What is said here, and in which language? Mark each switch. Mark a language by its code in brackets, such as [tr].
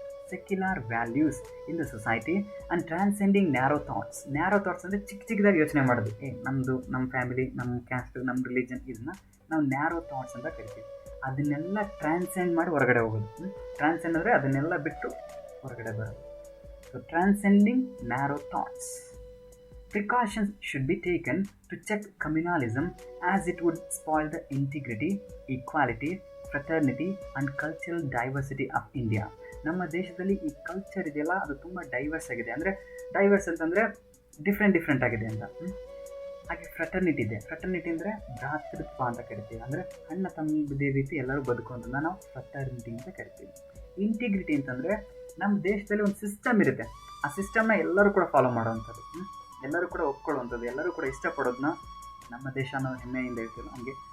[en] Secular values in the society and transcending narrow thoughts. [kn] Narrow thoughts ಅಂದರೆ ಚಿಕ್ಕದಾಗಿ ಯೋಚನೆ ಮಾಡೋದು. ನಮ್ಮದು, ನಮ್ಮ ಫ್ಯಾಮಿಲಿ, ನಮ್ಮ ಕ್ಯಾಸ್ಟ್, ನಮ್ಮ ರಿಲಿಜನ್, ಇದನ್ನ ನಾವು ನ್ಯಾರೋ ಥಾಟ್ಸ್ ಅಂತ ಕರಿತೀವಿ. ಅದನ್ನೆಲ್ಲ ಟ್ರಾನ್ಸೆಂಡ್ ಮಾಡಿ ಹೊರಗಡೆ ಹೋಗೋದು. ಟ್ರಾನ್ಸೆಂಡ್ ಅಂದರೆ ಅದನ್ನೆಲ್ಲ ಬಿಟ್ಟು ಹೊರಗಡೆ ಬರೋದು. [en] So transcending narrow thoughts. Precautions should be taken to check communalism as it would spoil the integrity, equality, fraternity and cultural diversity of India. [kn] ನಮ್ಮ ದೇಶದಲ್ಲಿ ಈ ಕಲ್ಚರ್ ಇದೆಯಲ್ಲ, ಅದು ತುಂಬ ಡೈವರ್ಸ್ ಆಗಿದೆ. ಅಂದರೆ ಡೈವರ್ಸ್ ಅಂತಂದರೆ ಡಿಫ್ರೆಂಟ್ ಆಗಿದೆ ಅಂತ. ಹಾಗೆ ಫ್ರಟರ್ನಿಟಿ ಇದೆ. ಫ್ರಟರ್ನಿಟಿ ಅಂದರೆ ಭ್ರಾತೃತ್ವ ಅಂತ ಕರಿತೀವಿ. ಅಂದರೆ ಅಣ್ಣ ತಮ್ಮದೇ ರೀತಿ ಎಲ್ಲರೂ ಬದುಕುವಂಥದ್ದನ್ನ ನಾವು ಫ್ರಟರ್ನಿಟಿ ಅಂತ ಕರಿತೀವಿ. ಇಂಟಿಗ್ರಿಟಿ ಅಂತಂದರೆ ನಮ್ಮ ದೇಶದಲ್ಲಿ ಒಂದು ಸಿಸ್ಟಮ್ ಇರುತ್ತೆ, ಆ ಸಿಸ್ಟಮ್ನ ಎಲ್ಲರೂ ಕೂಡ ಫಾಲೋ ಮಾಡೋವಂಥದ್ದು, ಎಲ್ಲರೂ ಕೂಡ ಒಪ್ಕೊಳ್ಳುವಂಥದ್ದು, ಎಲ್ಲರೂ ಕೂಡ ಇಷ್ಟಪಡೋದನ್ನ ನಮ್ಮ ದೇಶ ನಾವು ಹೆಮ್ಮೆಯಿಂದ ಇರ್ತೀವಿ ಹಂಗೆ.